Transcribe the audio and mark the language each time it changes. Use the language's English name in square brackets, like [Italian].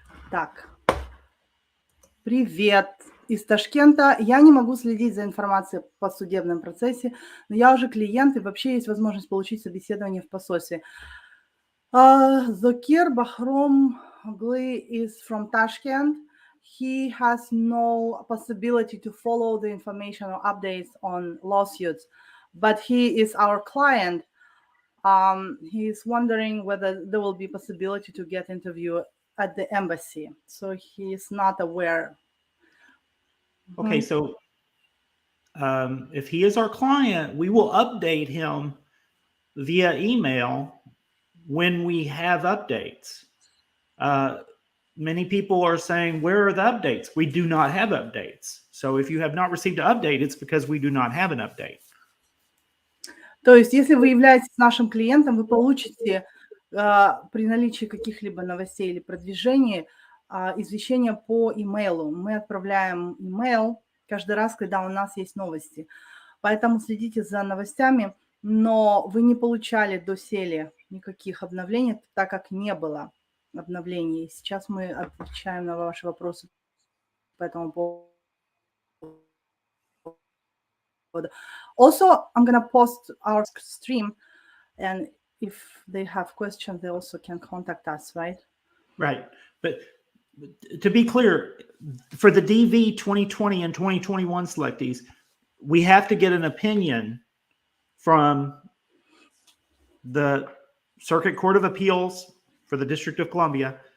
[Russian] Так. Привет из Ташкента. Я не могу следить за информацией по судебном процессе, но я уже клиент, и вообще есть возможность получить собеседование в посольстве. [English] Зокир Бахром Гли is from Tashkent. He has no possibility to follow the information or updates on lawsuits, but he is our client. He is wondering whether there will be possibility to get interview at the embassy. So he is not aware. Okay, so if he is our client, we will update him via email when we have updates. Many people are saying, where are the updates? We do not have updates. So if you have not received an update, it's because we do not have an update. [Russian] То есть, если вы являетесь нашим клиентом, вы получите при наличии каких-либо новостей или продвижений извещение по имейлу. Мы отправляем имейл каждый раз, когда у нас есть новости. Поэтому следите за новостями, но вы не получали доселе никаких обновлений, так как не было обновлений. Сейчас мы отвечаем на ваши вопросы по этому поводу. [English] Also, I'm going to post our stream, and if they have questions, they also can contact us, right? Right. But to be clear, for the DV 2020 and 2021 selectees, we have to get an opinion from the Circuit Court of Appeals for the District of Columbia.